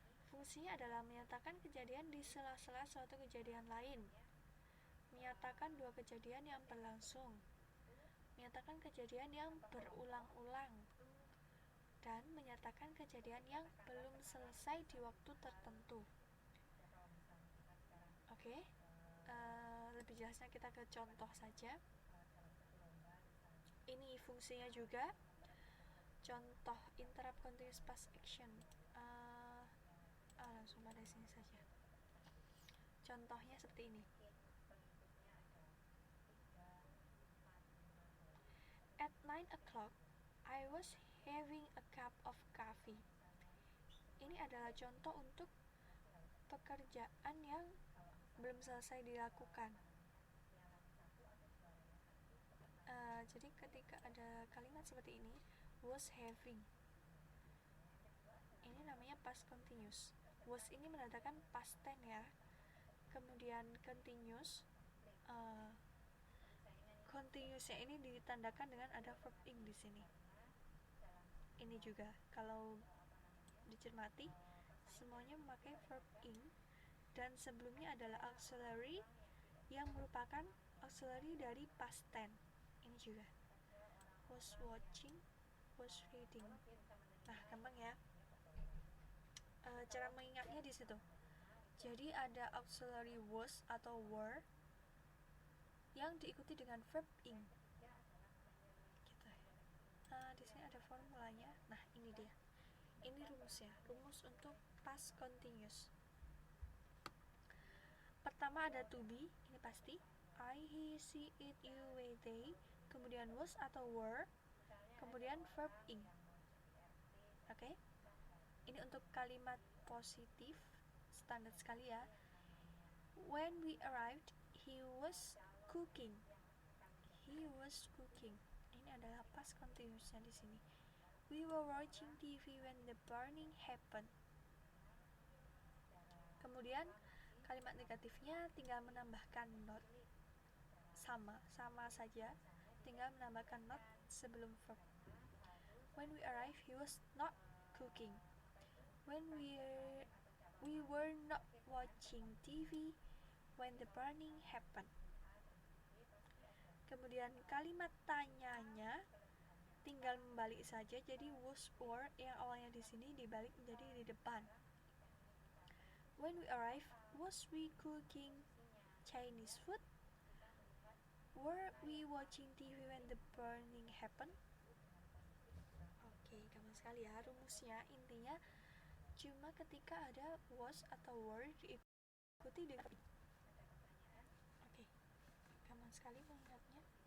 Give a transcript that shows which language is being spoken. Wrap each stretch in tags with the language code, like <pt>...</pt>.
<id>Fungsinya adalah menyatakan kejadian di sela-sela suatu kejadian lain, menyatakan 2 kejadian yang berlangsung, menyatakan kejadian yang berulang-ulang, dan menyatakan kejadian yang belum selesai di waktu tertentu. Oke, lebih jelasnya kita ke contoh saja. Ini fungsinya juga. Contoh</id> <en>interrupt continuous past action.</en> <id>Langsung pada sini saja. Contohnya seperti ini.</id> <en>At 9 o'clock, I was having a cup of coffee.</en> <id>Ini adalah contoh untuk pekerjaan yang belum selesai dilakukan. Jadi ketika ada kalimat seperti ini, was having, ini namanya past continuous. Was ini menandakan past tense ya. Kemudian continuous, continuousnya ini ditandakan dengan ada verb ing di sini. Ini juga kalau dicermati semuanya memakai verb ing, dan sebelumnya adalah auxiliary yang merupakan auxiliary dari past tense. Ini juga was watching, was reading. Nah, gampang ya. Cara mengingatnya di situ. Jadi ada auxiliary was atau were yang diikuti dengan verb ing. Gitu. Di sini ada formulanya. Nah, ini dia. Ini rumusnya. Rumus untuk past continuous. Pertama ada to be, ini pasti. I, he, she, it, you, we, they. Kemudian was atau were. Kemudian verb ing. Oke. Ini untuk kalimat positif standar sekali ya.</id> <en>When we arrived, he was cooking. He was cooking.</en> <id>Ini adalah past continuousnya di sini.</id> <en>We were watching TV when the burning happened.</en> <id>Kemudian kalimat negatifnya tinggal menambahkan not. Sama saja, tinggal menambahkan not sebelum verb.</id> <en>When we arrived, he was not cooking. When we were not watching TV when the burning happened.</en> <id>Kemudian kalimat tanyanya tinggal membalik saja, jadi was were yang awalnya di sini dibalik menjadi di depan.</id> <en>When we arrived, was we cooking Chinese food? Were we watching TV when the burning happened?</en> <id>Oke, gampang sekali ya rumusnya. Intinya cuma ketika ada was atau were diikuti dengan oke, gampang sekali mengingatnya.</id>